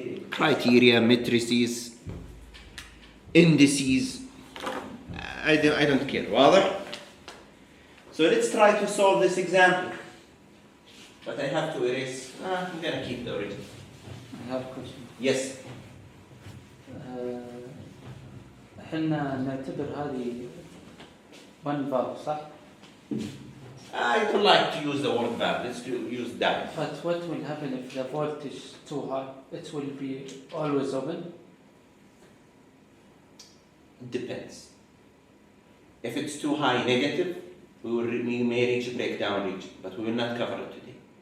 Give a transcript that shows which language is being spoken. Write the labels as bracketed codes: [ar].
[en] Criteria, matrices, indices. I don't care. [ar] واضح? [en] So let's try to solve this example. But I have to erase. I'm going to keep the original. I have a question. Yes. [ar] احنا نعتبر هذه [en] one valve [ar] صح؟ [en] I don't like to use the word valve. Let's use diode. But what will happen if the voltage is too high? It will be always open? It depends. If it's too high negative, we may reach a breakdown region, but we will not cover it today.